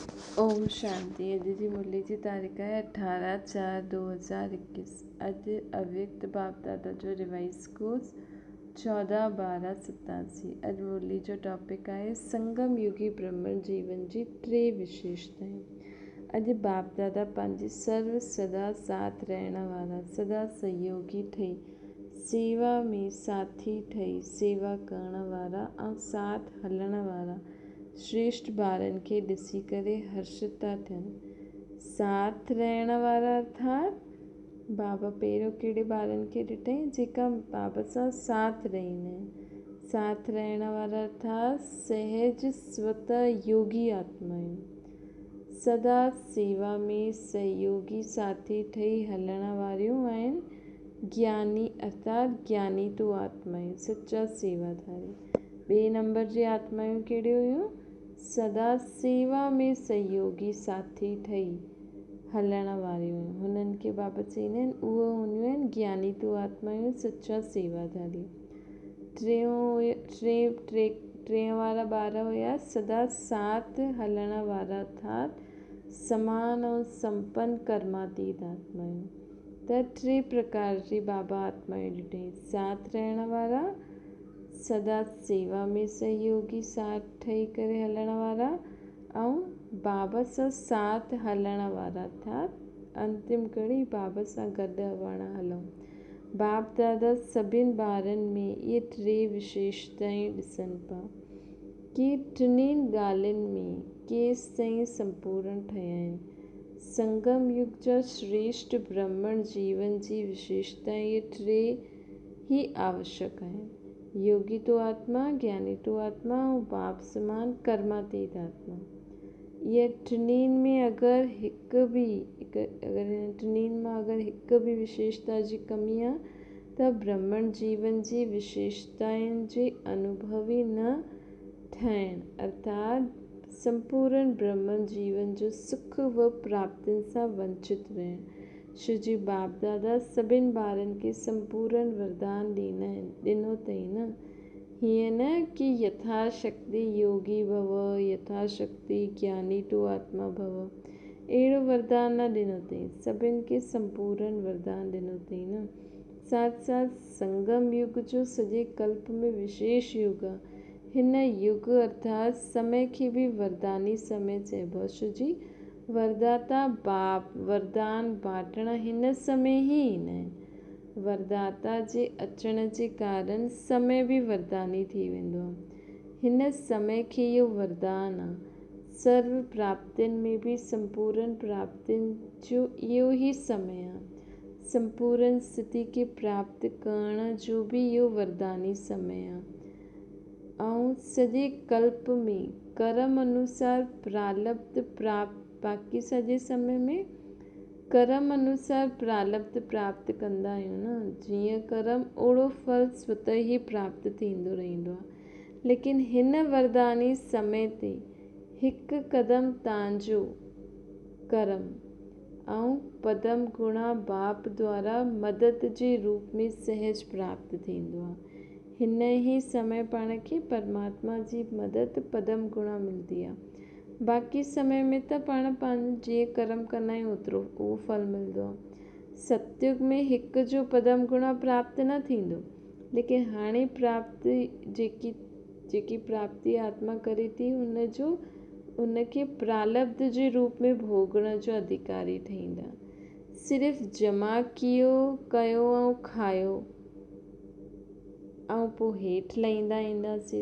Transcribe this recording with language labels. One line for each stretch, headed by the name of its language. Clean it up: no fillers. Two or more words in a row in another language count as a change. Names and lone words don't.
Sindhi: ओम शांति। अॼु जी मुरली जी तारीख़ है 18/4/2021। अॼु अव्यक्त बाप दादा जो रिवाइज कोर्स 14/12/87। अॼु मुरली जो टॉपिक आहे संगम युगी ब्रह्मण जीवन जी 3 विशेषताएं। अॼु बाप दादा पंहिंजी सर्व सदा साथ रहण वारा, सदा सहयोगी ठही, सेवा में साथी ठही सेवा करण वारा ऐं साथ हलण वारा श्रेष्ठ ॿारनि खे ॾिसी करे हर्षित था थियनि। साथ रहण वारा अर्थात बाबा पहिरियों कहिड़े ॿारनि खे ॾिठई जेका बाबा सां साथ रहंदा आहिनि। साथ रहण वारा अर्थात सहज स्वतः योगी आत्मायूं, सदा सेवा में सहयोगी साथी ठही हलण वारियूं आहिनि। ज्ञानी अर्थात ज्ञानी तो आत्मायूं, सच्चा सेवाधारी। ॿिए नंबर जी आत्मायूं कहिड़ियूं हुयूं? सदा सेवा में सहयोगी साथी ठही हलण वारियूं। हुननि खे बाबा चईंदा आहिनि उहे हूंदियूं आहिनि ज्ञानी तो आत्मायूं, सच्चा सेवाधारी। टे वारा ॿार हुया सदा साथ हलण वारा अर्थात समान ऐं संपन्न कर्मातीत आत्मायूं। त 3 प्रकार जी बाबा आत्मायूं ॾिठई। साथ रहण वारा, सदा सेवा में सहयोगी साथ ठही करे हलण वारा ऐं बाबा सां साथ हलण वारा अर्थात अंतिम कड़ी बाबा सां गॾु हलूं। बाप दादा सभिनि ॿारनि में इहे 3 विशेषताएं ॾिसनि पिया कि टिनिनि ॻाल्हियुनि में केसि ताईं संपूर्ण ठहिया आहिनि। संगम युग जा श्रेष्ठ ब्राह्मण जीवन जी विशेषताएं इहे 3 ही आवश्यक आहिनि। योगी तो आत्मा, ज्ञानी तो आत्मा ऐं बाप समान कर्मातीत आत्मा। ये टिनिनि में अगरि हिकु बि विशेषता जी कमी आहे त ब्राह्मण जीवन जी विशेषताउनि जे अनुभवी न ठहण अर्थात संपूर्ण ब्राह्मण जीवन जो सुख व प्राप्तियुनि सां वंचित रहण। श्री बाप दादा सभिनि ॿारनि खे संपूर्ण वरदान ॾिनो अथई न। हीअं न कि यथाशक्ति योगी भव, यथाशक्ति ज्ञानी तो आत्मा भव, अहिड़ो वरदान न ॾिनो अथई। सभिनि खे संपूर्ण वरदान ॾिनो अथई न। साथ साथ संगम युग जो सॼे कल्प में विशेष युग आहे। हिन युग अर्थात समय खे बि वरदानी समय चइबो आहे। छो जी वरदाता बाप वरदान बांटण हिन समय ई ईंदा आहिनि। वरदाता जे अचण जे कारण समय बि वरदानी थी वेंदो आहे। हिन समय खे इहो वरदान आहे। सर्व प्राप्तियुनि में बि संपूर्ण प्राप्तियुनि जो इहो ई समय आहे। संपूर्ण स्थिति खे प्राप्त करण जो बि इहो वरदानी समय आहे। ऐं सॼे कल्प में कर्म अनुसार प्रारब्ध प्राप्त, बाक़ी सॼे समय में कर्म अनुसार प्रारब्ध प्राप्त कंदा आहियूं न। जीअं कर्म ओड़ो फल स्वतः ई प्राप्त थींदो रहंदो आहे। लेकिन हिन वरदानी समय ते हिकु क़दम तव्हांजो कर्म ऐं पदम गुणा बाप द्वारा मदद जे रूप में सहज प्राप्त थींदो आहे। हिन ई समय पाण खे परमात्मा जी मदद पदम गुणा मिलंदी आहे। बाक़ी समय में त पाण जीअं कर्म कंदा आहियूं ओतिरो उहो फल मिलंदो आहे। सतयुग में हिकु जो पदम गुणा प्राप्त न थींदो। लेकिन हाणे प्राप्ति जेकी प्राप्ति आत्मा करे थी उनखे प्रारब्ध जे रूप में भोगण जो अधिकारी ठहींदा। सिर्फ़ु जमा कयो ऐं खायो ऐं पोइ हेठि लहींदा ईंदासीं।